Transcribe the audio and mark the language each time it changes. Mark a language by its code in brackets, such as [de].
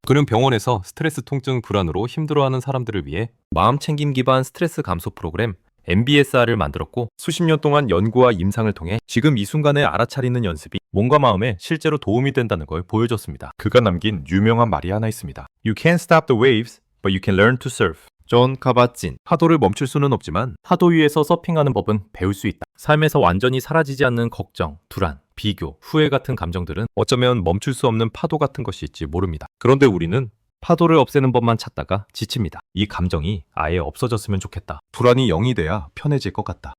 [ko] 그는 병원에서 스트레스 통증 불안으로 힘들어하는 사람들을 위해 마음 챙김 기반 스트레스 감소 프로그램 MBSR을 만들었고 수십 년 동안 연구와 임상을 통해 지금 이 순간에 알아차리는 연습이 몸과 마음에 실제로 도움이 된다는 걸 보여줬습니다. 그가 남긴 유명한 말이 하나 있습니다. [en] You can't stop the waves, but you can learn to surf. [ko] 존 카바찐. 파도를 멈출 수는 없지만 파도 위에서 서핑하는 법은 배울 수 있다. 삶에서 완전히 사라지지 않는 걱정, 불안, 비교, 후회 같은 감정들은 어쩌면 멈출 수 없는 파도 같은 것일지 모릅니다. 그런데 우리는 파도를 없애는 법만 찾다가 지칩니다. 이 감정이 아예 없어졌으면 좋겠다. 불안이 0이 돼야 편해질 것 같다.